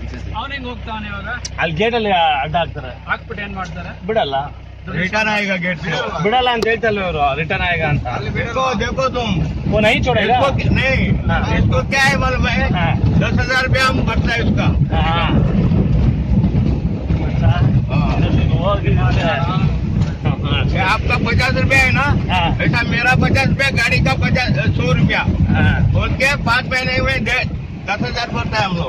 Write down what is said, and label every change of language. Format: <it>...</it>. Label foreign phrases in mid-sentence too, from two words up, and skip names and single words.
<kn>ಅವನು ಹೆಂಗ್ ಹೋಗ್ತಾನೆ ಇವಾಗ? ಅಲ್ಲಿ ಗೇಟ್ ಅಲ್ಲಿ ಅಡ್ಡ ಹಾಕ್ತಾರೆ, ಹಾಕ್ಬಿಟ್ಟು ಏನ್ ಮಾಡ್ತಾರೆ? ಬಿಡಲ್ಲ.</kn> <hi>रिटर्न आएगा गेट से,</hi> <kn>ಬಿಡಲ್ಲ ಅಂತ ಹೇಳ್ತಲ್ಲ ಇವರು, ರಿಟರ್ನ್ ಆएगा ಅಂತ.</kn> <hi>देखो देखो तुम वो नहीं छोड़ेगा. नहीं, इसको क्या है मालूम है? 10,000 रुपया हम भरता है इसका. आपका 50 रुपया है ना, ऐसा मेरा 50 रुपया, गाड़ी का 100 रुपया बोल के 5 महीने हुए 10,000 भरता है हम लोग.</hi>